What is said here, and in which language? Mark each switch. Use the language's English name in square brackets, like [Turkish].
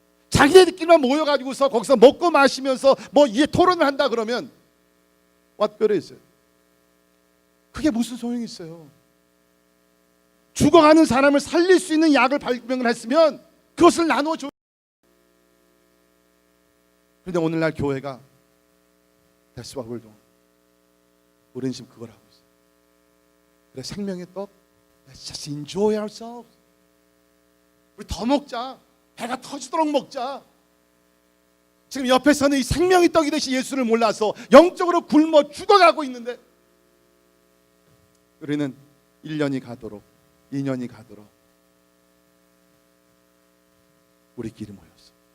[Korean] 자기네들끼리만 모여가지고서 거기서 먹고 마시면서 뭐 이해 토론을 한다 그러면 [English] what good is it? [Korean] 그게 무슨 소용이 있어요? 죽어가는 사람을 살릴 수 있는 약을 발명을 했으면 그것을 나눠줘. 그런데 오늘날 교회가 [English] That's what we're doing. [Korean] 우리는 지금 그걸 하고 있어요. 그래 생명의 떡 [English] Let's just enjoy ourselves. [Korean] 우리 더 먹자. 배가 터지도록 먹자. 지금 옆에서는 이 생명의 떡이 되신 예수를 몰라서 영적으로 굶어 죽어가고 있는데 우리는 1년이 가도록 2년이 가도록 우리끼리 모였어.